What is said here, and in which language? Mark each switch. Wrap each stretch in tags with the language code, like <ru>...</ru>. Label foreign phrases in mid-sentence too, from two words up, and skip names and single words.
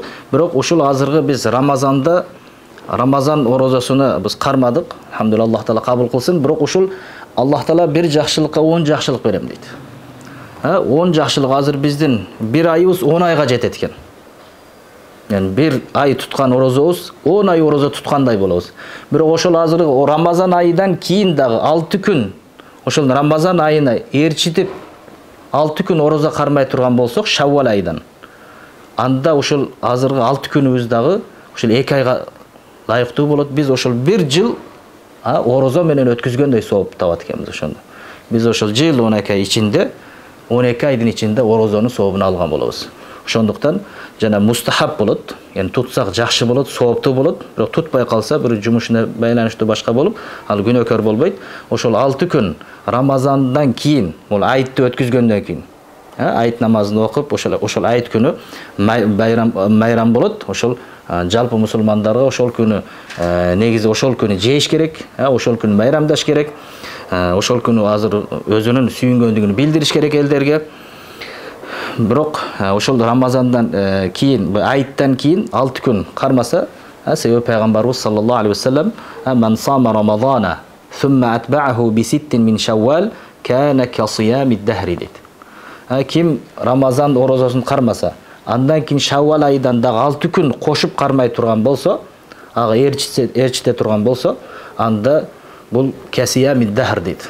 <ky>Бирок ушул азыркы биз Рамазан орозосуна биз кармадык. Алхамдулилlah, Аллах таала кабыл кылсын. Бирок ушул Аллах таала бир жакшылыкка 10 жакшылык берем дейт. 10 жакшылык азыр биздин бир айыбыз 10 айга жетет экен. Яни бир ай туткан орозобуз 10 ай орозо туткандай болобуз. Бирок ошол азыр Рамазан айынан кийин дагы 6 күн ошол Рамазан айына ээрчитип 6 күн орозо кармай турган болсок Шаввал айынан, анда ошол азыркы 6 күнүбүз дагы ошол 2 айга ылайыктуу болот. Биз ошол 1 жыл орозо менен өткүзгөндөй сооп табат экенбиз ошондо. Биз ошол жыл 12 ай ичинде 12 айдын ичинде орозонун сообун алган болобуз. Ошондуктан жана мустахаб болот. Яни тутсак жакшы болот, сооптуу болот. Бирок тутпай калса бир жумушуна байланыштуу башка болуп, ал күнөөкөр болбойт. Ошол 6 күн Рамазандан кийин, бул айтты өткүзгөндөн кийин, айт намазын окуп, ошол айт күнү майрам болот. Ошол жалпы мусулмандарга ошол күнү негизи ошол күнү жейиш керек, ошол күнү майрамдаш керек. Ошол күнү азыр өзүнүн сүйүнгөндүгүн билдириш керек элдерге. Бирок ошол Рамазандан кийин, айттан кийин 6 күн кармаса, себеби пайгамбарыбыз</ky> <ar>صلى الله عليه وسلم "من صام رمضان ثم أتبعه بست من شوال كان كصيام الدهر"</ar> <ky>дейт. Ким Рамазан орозосун кармаса, андан кийин Шаввал айынан дагы 6 күн кошуп кармай турган болсо, ага ээрчите турган болсо, анда бул</ky> <ar>كصيام الدهر</ar> <ky>дейт.</ky>